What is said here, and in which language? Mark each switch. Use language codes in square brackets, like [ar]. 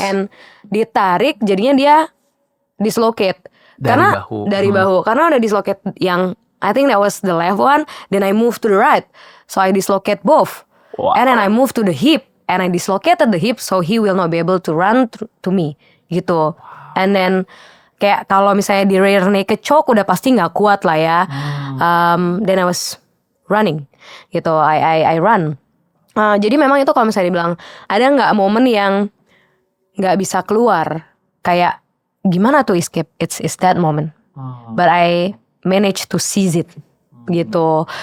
[en] and [id] ditarik jadinya dia dislocate dari bahu karena udah dislocate yang [en] I think that was the left one, then I moved to the right, so I dislocate both, and then I moved to the hip, and I dislocated the hip, so he will not be able to run to me gitu, and then [id] kayak kalau misalnya di rear naked choke udah pasti nggak kuat lah ya. [en] Then I was running gitu, I run. [id] Jadi memang itu kalau misalnya dibilang ada nggak momen yang nggak bisa keluar, kayak gimana tuh escape? [en] It's that moment, but I managed to seize it gitu.